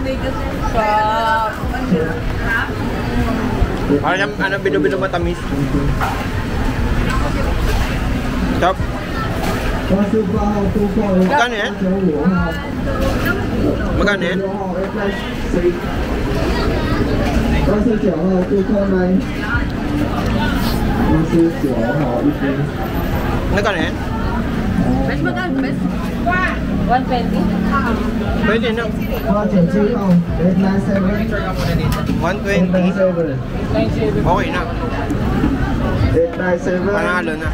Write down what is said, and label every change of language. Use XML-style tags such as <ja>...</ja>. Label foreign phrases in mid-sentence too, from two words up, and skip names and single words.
<tl>Sa... Parang ano, bilo-bilo matamis. Stop. Magkano yan? Magkano yan?</tl> <zh>29 号顾客们，59号一杯。</zh> <tl>Magkano yan? Best magkano? Best? 120? Pwede na.</tl> <zh>897号897</zh> <tl>120. Okay na. 897 Panalo na.</tl>